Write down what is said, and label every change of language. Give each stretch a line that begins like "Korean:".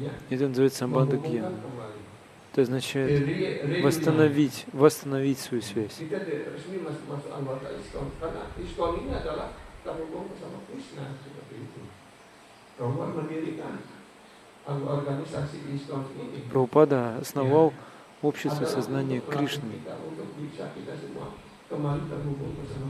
Russian: Это называется самбанда гьяна. Это означает восстановить свою связь.
Indonesian: kita resmi masuk anggota ISKCON karena ISKCON ini adalah terhubung bersama Krishna seperti itu. Prabhupada mendirikan organisasi ISKCON ini.
Russian: Прабхупада основал общество сознания Кришны,
Indonesian: Untuk bisa kita semua kembali terhubung bersama